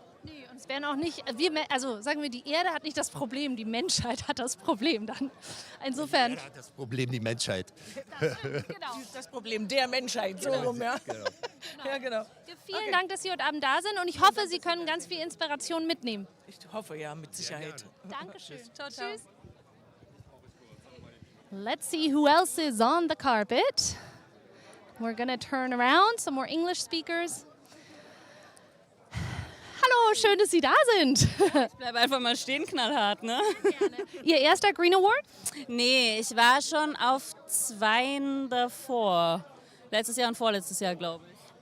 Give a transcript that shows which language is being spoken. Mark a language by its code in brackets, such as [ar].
[de] Nee, und es werden auch nicht, also sagen wir, die Erde hat nicht das Problem, die Menschheit hat das Problem dann. Insofern. Die Erde hat das Problem, die Menschheit. Genau. Das Problem der Menschheit, so rum, ja. Genau. Ja, genau. Ja, vielen Dank, dass Sie heute Abend da sind und ich hoffe, Sie können ganz viel Inspiration mitnehmen. Ich hoffe ja, mit Sicherheit. Dankeschön. Ciao, ciao. Tschüss. [en] Let's see who else is on the carpet. We're gonna turn around, some more English speakers. [de] Hallo, schön, dass Sie da sind. Bleib einfach mal stehen, knallhart, ne? Ihr erster Green Award? Nee, ich war schon auf 2 davor. Letztes Jahr und vorletztes Jahr, glaube ich.